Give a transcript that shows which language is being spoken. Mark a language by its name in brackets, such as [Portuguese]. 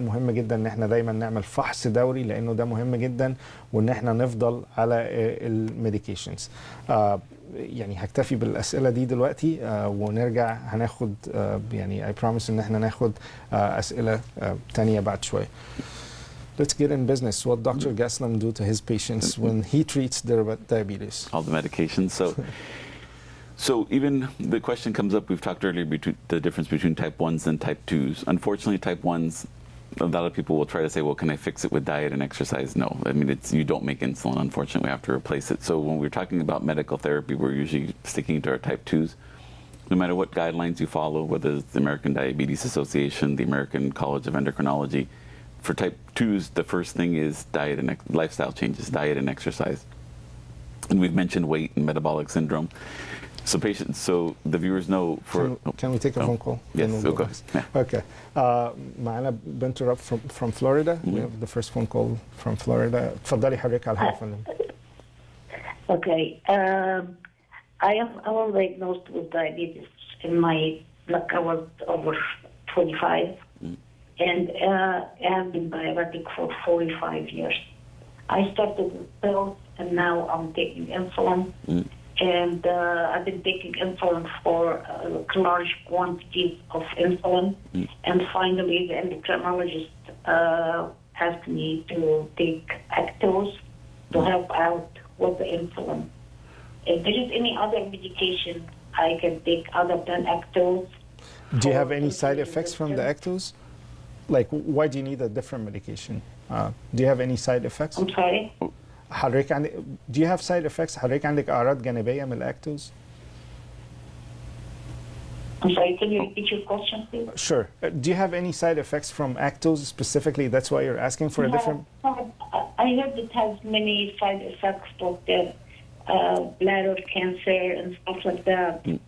[Arabic] مهم جدا ان احنا دايما نعمل فحص دوري لانه ده مهم جدا، وان احنا نفضل على الميديكيشنز. يعني هكتفي بالاسئله دي دلوقتي ونرجع هناخد يعني [English] I promise [Arabic] ان احنا ناخد اسئله تانية بعد شويه. [English] Let's get in business. What Dr. Gastelum do to his patients when he treats their diabetes? All the medications. So even the question comes up, we've talked earlier between the difference between type 1s and type 2s. Unfortunately, type 1s, a lot of people will try to say, well, can I fix it with diet and exercise? No. I mean, you don't make insulin. Unfortunately, we have to replace it. So when we're talking about medical therapy, we're usually sticking to our type 2s. No matter what guidelines you follow, whether it's the American Diabetes Association, the American College of Endocrinology, for type 2s, the first thing is diet and lifestyle changes, diet and exercise. And we've mentioned weight and metabolic syndrome. So patients, so the viewers know for... Can we take a phone call? Yes, okay. Yeah. Okay. [Arabic] معنا بنت رب [English] from Florida. We have the first phone call from Florida. [Arabic] تفضلي حضرتك على الهواء فندم. [English] Okay. I was diagnosed with diabetes I was over 25. And I have been diabetic for 45 years. I started with pills, and now I'm taking insulin. And I've been taking insulin for large quantities of insulin. And finally, the endocrinologist asked me to take Actos to help out with the insulin. If there is any other medication I can take other than Actos. Do you have any side effects from the Actos? Like, why do you need a different medication? Do you have any side effects? I'm sorry? [Arabic] حضرتك عندك [English] do you have side effects؟ [Arabic] حضرتك عندك أعراض جانبية من الأكتوز؟ [English] I'm sorry, can you repeat your question, please? Sure. Do you have any side effects from Actos specifically? That's why you're asking for a different... I heard it has many side effects like the bladder cancer and stuff like that.